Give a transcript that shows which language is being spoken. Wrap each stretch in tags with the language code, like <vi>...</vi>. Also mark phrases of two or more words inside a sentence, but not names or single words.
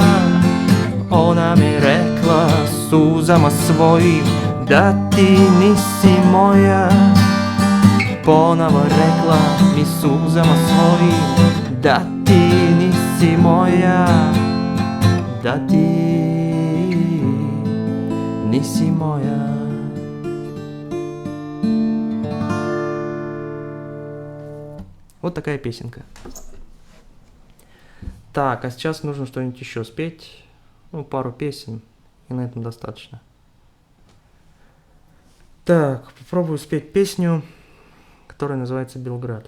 <sr>Ona mi rekla suzama svojim da ti nisi moja. Ponovo rekla mi suzama svojim da ti nisi moja. Da ti nisi moja.</sr> <ru>Вот такая песенка. Так, а сейчас нужно что-нибудь еще спеть. Ну, пару песен. И на этом достаточно. Так, попробую спеть песню, которая называется «Белград».</ru>